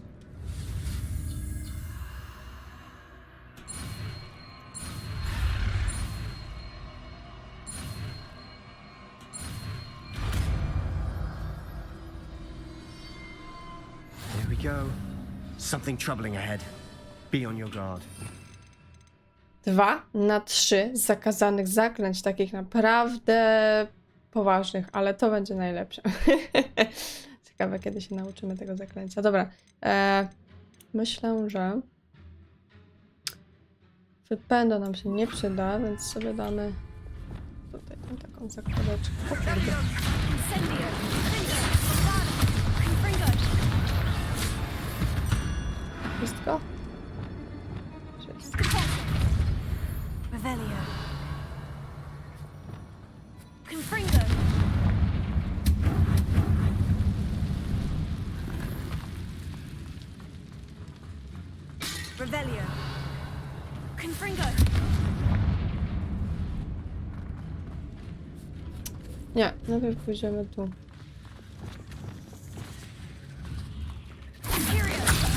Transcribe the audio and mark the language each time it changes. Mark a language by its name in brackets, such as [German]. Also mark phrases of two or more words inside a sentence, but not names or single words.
[English] There we go. Something troubling ahead. Be on your guard. [Polish] 2 na 3 zakazanych zaklęć, takich naprawdę poważnych, ale to będzie najlepsze. Ciekawe, kiedy się nauczymy tego zaklęcia. Dobra, myślę, że wypędo nam się nie przyda, więc sobie damy tutaj taką zakładeczkę. O kurde. Wszystko? Wszystko. Revelio. Confringo. Revelio. Confringo. Nie, najpierw pójdziemy tu. Imperio.